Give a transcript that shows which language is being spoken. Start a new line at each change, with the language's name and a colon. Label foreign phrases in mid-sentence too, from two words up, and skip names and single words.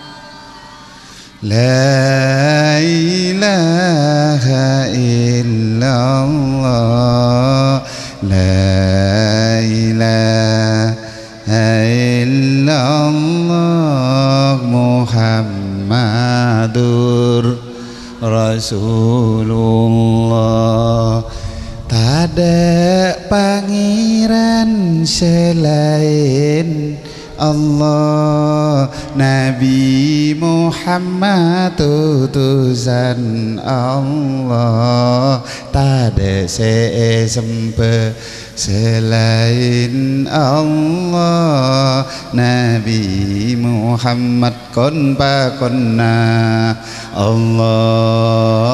Arabic: لا إله إلا الله. لا إله إلا الله محمد رسول الله.
Madurese: Tada pangeran selain Allah, Nabi Muhammad utusan Allah. Tada sesempe selain Allah, Nabi Muhammad kon pakonna Allah.